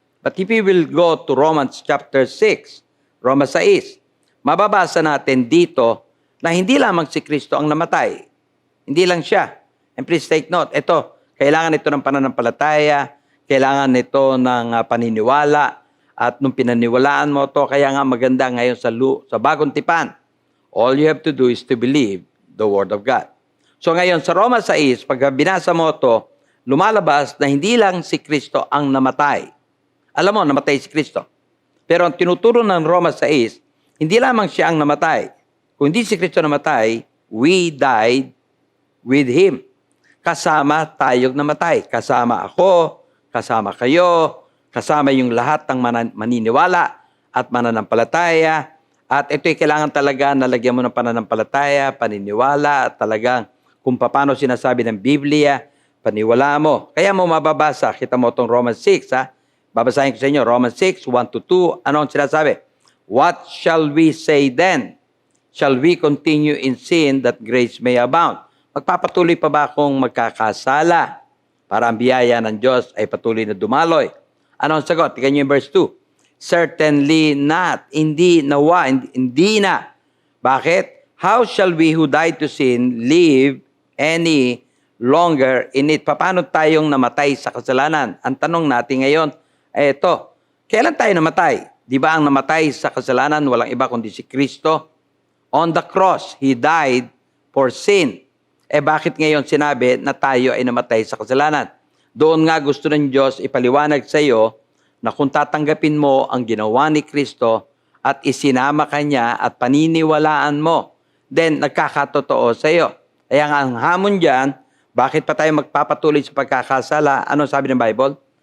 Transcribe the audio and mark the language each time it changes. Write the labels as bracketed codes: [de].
[en] But if you will go to Romans chapter 6, [tl] Romans 6, mababasa natin dito na hindi lamang si Kristo ang namatay. Hindi lang siya. [en] And please take note, [tl] ito, kailangan ito ng pananampalataya, kailangan ito ng paniniwala, at nung pinaniwalaan mo to, kaya nga maganda ngayon sa bagong tipan. [en] All you have to do is to believe the Word of God. [tl] So ngayon, sa Romans 6, pag binasa mo to, lumalabas na hindi lang si Kristo ang namatay. Alam mo, namatay si Kristo. Pero ang tinuturo ng Romans 6, hindi lamang siya ang namatay. Kung hindi si Kristo namatay, [en] we died with Him. [tl] Kasama tayong namatay. Kasama ako, kasama kayo, kasama yung lahat ng maniniwala at mananampalataya. At ito'y kailangan talaga na lagyan mo ng pananampalataya, paniniwala, at talagang kung paano sinasabi ng Biblia, paniwala mo. Kaya mo mababasa, kita mo itong Romans 6, ha? Babasahin ko sa inyo, Romans 6, 1-2. Ano ang sinasabi? [en] What shall we say then? Shall we continue in sin that grace may abound? [tl] Magpapatuloy pa ba akong magkakasala para ang biyaya ng Diyos ay patuloy na dumaloy? Ano ang sagot? Tingnan niyo yung verse 2. [en] Certainly not. [tl] Hindi na. Bakit? [en] How shall we who died to sin live any longer in it? [tl] Paano tayong namatay sa kasalanan? Ang tanong natin ngayon ay ito. Kailan tayo namatay? Di ba ang namatay sa kasalanan, walang iba kundi si Kristo? [en] On the cross, He died for sin. [tl] Bakit ngayon sinabi na tayo ay namatay sa kasalanan? Doon nga gusto ng Diyos ipaliwanag sa iyo na kung tatanggapin mo ang ginawa ni Kristo at isinama ka niya at paniniwalaan mo, then nagkakatotoo sa iyo. Kaya nga ang hamon dyan, bakit pa tayo magpapatuloy sa pagkakasala? Ano sabi ng Bible?